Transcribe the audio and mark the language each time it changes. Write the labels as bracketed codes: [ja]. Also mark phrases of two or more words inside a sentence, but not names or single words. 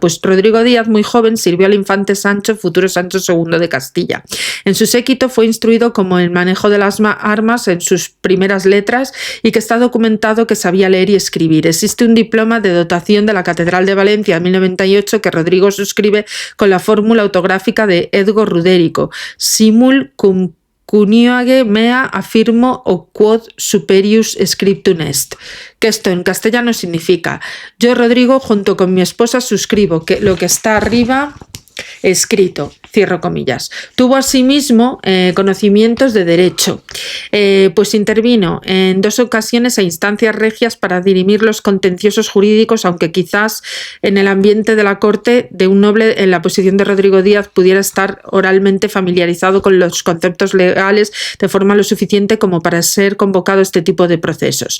[es] Pues Rodrigo Díaz, muy joven, sirvió al infante Sancho, futuro Sancho II de Castilla. En su séquito fue instruido como el manejo de las armas en sus primeras letras y que está documentado que sabía leer y escribir. Existe un diploma de dotación de la Catedral de Valencia de 1098 que Rodrigo suscribe con la fórmula autográfica de [la] Edgo Ruderico: simul cum cuniage mea affirmo o quod superius scriptum est. [es] Que esto en castellano significa: yo, Rodrigo, junto con mi esposa, suscribo que lo que está arriba escrito, cierro comillas. Tuvo asimismo conocimientos de derecho, pues intervino en 2 ocasiones a instancias regias para dirimir los contenciosos jurídicos, aunque quizás en el ambiente de la corte de un noble en la posición de Rodrigo Díaz pudiera estar oralmente familiarizado con los conceptos legales de forma lo suficiente como para ser convocado a este tipo de procesos.